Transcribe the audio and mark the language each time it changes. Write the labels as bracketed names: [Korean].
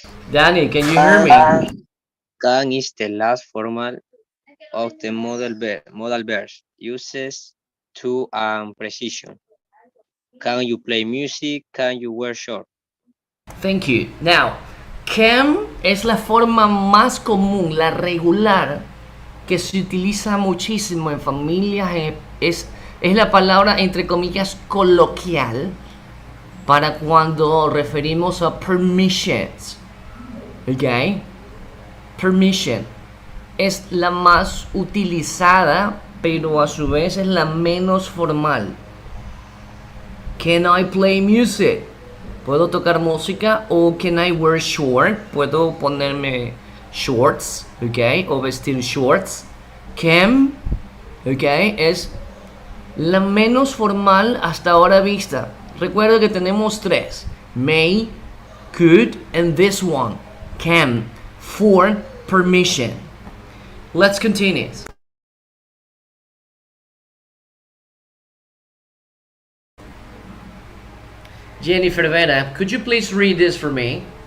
[English] Danny, can you hear me? Can is the last formal of the modal verbs, uses to and precision. Can you play music? Can you wear shorts? Thank you. [Spanish] Now, can es la forma más común, la regular, que se utiliza muchísimo en familias. Es la palabra, entre comillas, coloquial para cuando referimos a permissions. ¿Ok? Permission es la más utilizada, pero a su vez es la menos formal. [English] Can I play music? [Spanish] ¿Puedo tocar música? [English] O can I wear shorts? [Spanish] ¿Puedo ponerme shorts? [English] ¿Ok? [Spanish] O vestir shorts. Can, ¿ok? Es la menos formal hasta ahora vista. Recuerda que tenemos 3. [English] May, could, and this one. Can, for permission. Let's continue. Jennifer Vera, could you please read this for me?